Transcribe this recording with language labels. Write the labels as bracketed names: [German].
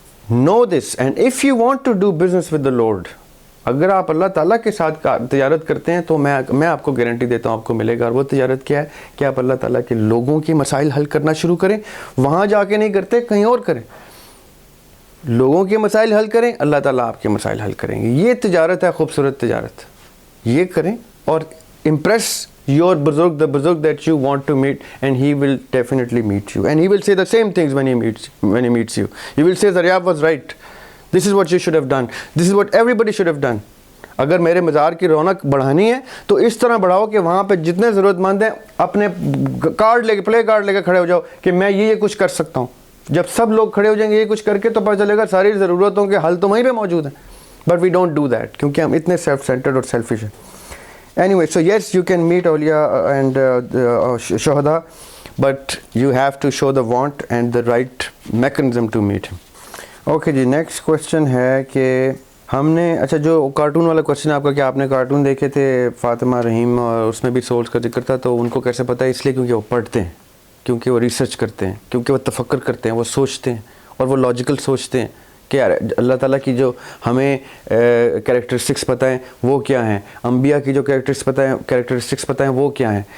[English] Know this, and if you want to do business with the Lord, [Urdu] اگر آپ اللہ تعالیٰ کے ساتھ تجارت کرتے ہیں تو میں آپ کو گارنٹی دیتا ہوں آپ کو ملے گا. اور وہ تجارت کیا ہے کہ آپ اللہ تعالیٰ کے لوگوں کی مسائل حل کرنا شروع کریں. وہاں جا کے نہیں کرتے, کہیں اور کریں. لوگوں کے مسائل حل کریں, اللہ تعالیٰ آپ کے مسائل حل کریں گے. یہ تجارت ہے, خوبصورت تجارت. یہ کریں اور [English] impress your بزرگ, the بزرگ that you want to meet, and he will definitely meet you, and he will say the same things when he meets you. He will say Zaryab was right, this is what you should have done, this is what everybody should have done. [Urdu] اگر میرے مزار کی رونق بڑھانی ہے تو اس طرح بڑھاؤ کہ وہاں پہ جتنے ضرورت مند ہیں اپنے کارڈ لے کے, پلے کارڈ لے کے کھڑے ہو جاؤ کہ میں یہ کچھ کر سکتا ہوں. جب سب لوگ کھڑے ہو جائیں گے یہ کچھ کر کے تو پتہ چلے گا ساری ضرورتوں کے حل تو وہیں پہ موجود ہیں. [English] but we don't do that [Urdu] کیونکہ ہم اتنے سیلف سینٹرڈ اور سیلفش ہیں. [English] Anyway, so yes, you can meet awliya and shuhada, but you have to show the want and the right mechanism to meet him. [Urdu] Okay جی, next question ہے کہ ہم نے, اچھا جو کارٹون والا question ہے آپ کا کہ آپ نے کارٹون دیکھے تھے فاطمہ رحیم اور اس میں بھی سولز کا ذکر تھا, تو ان کو کیسے پتہ ہے؟ اس لیے کیونکہ وہ پڑھتے ہیں, کیونکہ وہ ریسرچ کرتے ہیں, کیونکہ وہ تفکر کرتے ہیں, وہ سوچتے ہیں اور وہ لاجیکل سوچتے ہیں کہ اللہ تعالیٰ کی جو ہمیں کریکٹرسٹکس پتہ ہیں وہ کیا ہیں, انبیاء کی جو کریکٹرسٹکس پتہ ہیں وہ کیا ہیں.